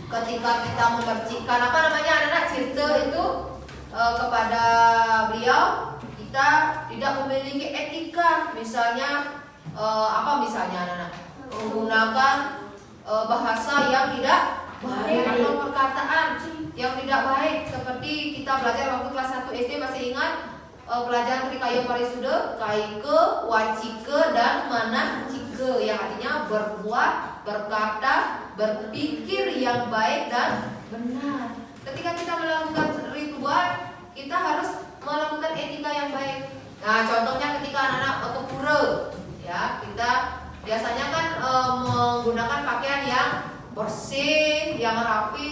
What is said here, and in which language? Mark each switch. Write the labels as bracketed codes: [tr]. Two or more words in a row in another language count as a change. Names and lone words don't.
[id] ketika kita memercikan apa namanya anak-anak cerita itu kepada beliau, kita tidak memiliki etika, misalnya apa misalnya anak-anak menggunakan bahasa yang tidak baik atau perkataan yang tidak baik, seperti kita belajar waktu kelas 1 SD masih ingat pelajaran trikayo parisuda, kaike, wacike dan manahcike yang artinya berbuat, berkata, berpikir yang baik dan benar. Ketika kita melakukan ritual, kita harus melakukan etika yang baik. Nah, contohnya ketika anak-anak ke pura, ya kita biasanya kan menggunakan pakaian yang bersih, yang rapi.